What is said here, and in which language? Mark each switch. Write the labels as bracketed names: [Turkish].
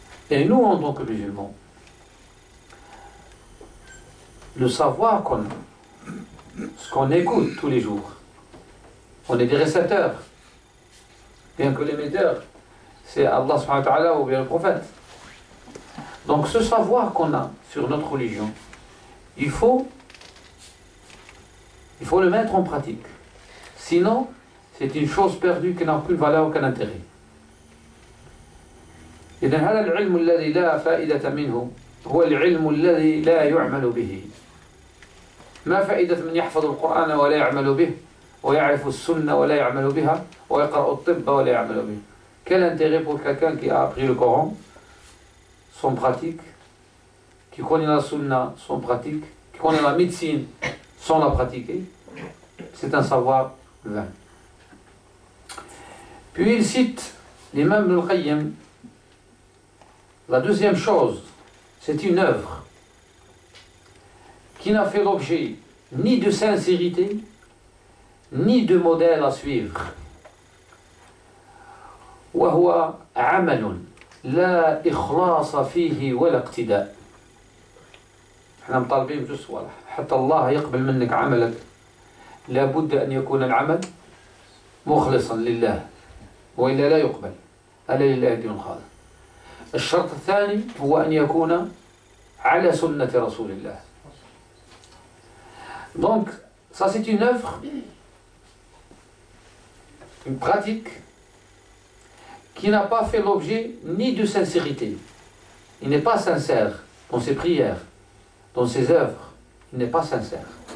[French] Et nous, en tant que musulmans, le savoir qu'on a, ce qu'on écoute tous les jours, on est des récepteurs, bien que l'émetteur, c'est Allah subhanahu wa ta'ala ou bien le prophète. Donc ce savoir qu'on a sur notre religion, il faut le mettre en pratique. Sinon, c'est une chose perdue qui n'a aucune valeur, aucun intérêt. [Arabic] إذن هذا العلم الذي لا فائدة منه هو العلم الذي لا يعمل به. ما فائدة من يحفظ القرآن ولا يعمل به ويعرف السنة ولا يعمل بها ويقرأ الطب ولا يعمل به. [French] Quel intérêt pour quelqu'un qui a appris le Coran sans pratique, qui connaît la sunna sans pratique, qui connaît la médecine sans la pratiquer? C'est un savoir vain. Puis il cite l'imam Ibn al-Qayyim. La deuxième chose, c'est une œuvre qui n'a fait l'objet ni de sincérité, ni de modèle à suivre. [Arabic] وهو عمل لا إخلاص فيه ولا اقتداء. احنا مطالبين بجوج صوالح حتى الله يقبل منك عملك، لابد أن يكون العمل مخلصا لله وإلا لا يقبل. ألا لله دين خالص. الشرط الثاني هو أن يكون على سنة رسول الله. [French] Donc, ça c'est une œuvre, une pratique qui n'a pas fait l'objet ni de sincérité. Il n'est pas sincère dans ses prières, dans ses œuvres. Il n'est pas sincère.